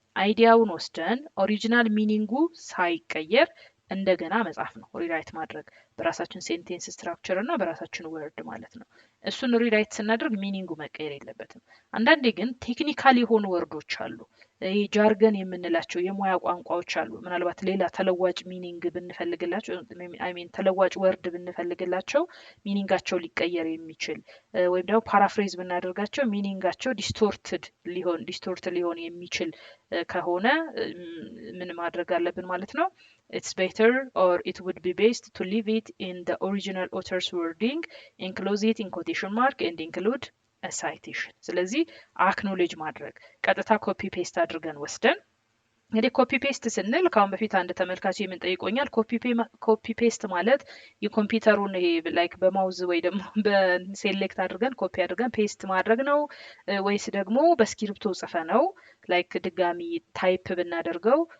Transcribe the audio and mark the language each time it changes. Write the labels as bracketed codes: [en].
[am] አይዲያውን ወስደን ኦሪጂናል ሚኒንጉ ሳይቀየር እንደገና መጻፍ ነው። ሪራይት ማድረግ በራሳችን ሴንቴንስ ስትራክቸር እና በራሳችን ወርድ ማለት ነው። እሱን ሪራይት ስናደርግ ሚኒንጉ መቀየር የለበትም። አንዳንዴ ግን ቴክኒካል የሆኑ ወርዶች አሉ። ይሄ ጃርገን የምንላቸው የሙያ ቋንቋዎች አሉ። ምናልባት ሌላ ተለዋጭ ሚኒንግ ብንፈልግላቸው ተለዋጭ ወርድ ብንፈልግላቸው ሚኒንጋቸው ሊቀየር የሚችል ወይም ደግሞ ፓራፍሬዝ ብናደርጋቸው ሚኒንጋቸው ዲስቶርት ሊሆን የሚችል ከሆነ ምን ማድረግ አለብን ማለት ነው? [en] It's better or it would be best to leave it in the original author's wording, enclose it in quotation mark and include a citation. [am] ስለዚህ አክኖሌጅ ማድረግ ቀጥታ ኮፒ ፔስት አድርገን ወስደን እንግዲህ ኮፒ ፔስት ስንል ካሁን በፊት አንድ ተመልካች ምን ጠይቆኛል? ኮፒ ፔስት ማለት የኮምፒውተሩን ይሄ ላይክ በማውዝ ወይ ደግሞ በሴሌክት አድርገን ኮፒ አድርገን ፔስት ማድረግ ነው ወይስ ደግሞ በስክሪፕቶ ጽፈ ነው ላይክ ድጋሚ ታይፕ ብናደርገው